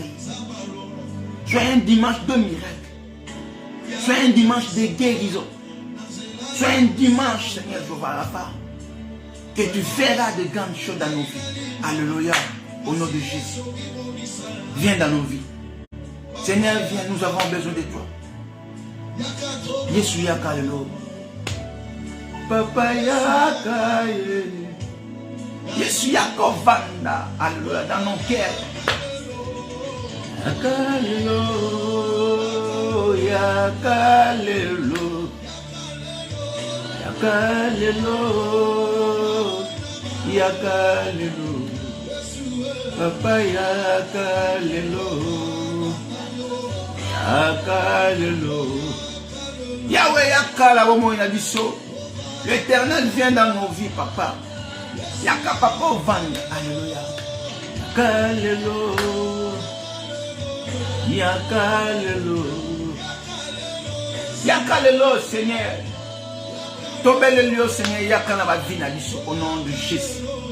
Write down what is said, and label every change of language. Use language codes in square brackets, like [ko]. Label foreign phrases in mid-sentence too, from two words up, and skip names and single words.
[fr] Soit un dimanche de miracle. Soit un dimanche de guérison. Soit un dimanche, Seigneur Jéhovah Rapha, que tu feras de grandes choses dans nos vies. Alléluia. Au nom de Jésus. Viens dans nos vies. Seigneur, viens, nous avons besoin de toi. [ln] Yesu yakalelo. Papa yakaye. Yesu yakovanda. [fr] Alléluia. Dans nos cœurs. [ln] Yakalelo. Yakalelo. Yakalelo. Yakalelo. Papa yakalelo. Yakalelo. Yahweh yakala bomo ina biso. [fr] L'Éternel vient dans nos vies, papa. [ln] Yaka papa vanda. Alléluia. Yakalelo. Yakalelo. Yakalelo, Seigneur. Tobelelo, Seigneur. Yakana ba vie na biso [fr] au nom de Jésus.